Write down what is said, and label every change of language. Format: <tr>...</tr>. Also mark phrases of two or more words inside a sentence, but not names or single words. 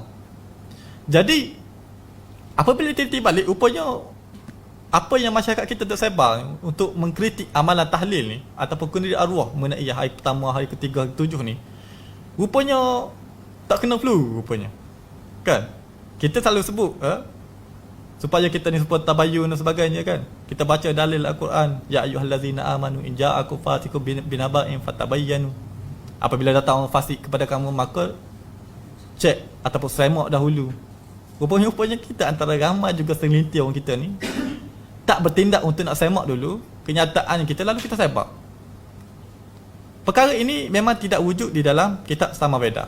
<ms>Jadi apabila teliti balik, rupanya apa yang masyarakat kita tersebar untuk mengkritik amalan tahlil ni ataupun kenduri arwah mengenai hari pertama, hari ketiga, hari ke-7 ni, rupanya tak kena flu rupanya. Kan? Kita selalu sebut supaya kita ni supaya tabayyun dan sebagainya, kan? Kita baca dalil Al-Quran,</ms> <ar>يا أيها الذين آمنوا إن جاءكم فاسق بنبإ فتبينوا.</ar> <ms>Apabila datang orang fasik kepada kamu, maka cek ataupun semak dahulu. Rupanya kita antara ramai juga segelintir orang kita ni tak bertindak untuk nak semak dulu kenyataan kita, lalu kita sebar. Perkara ini memang tidak wujud di dalam kitab Samaveda.</ms>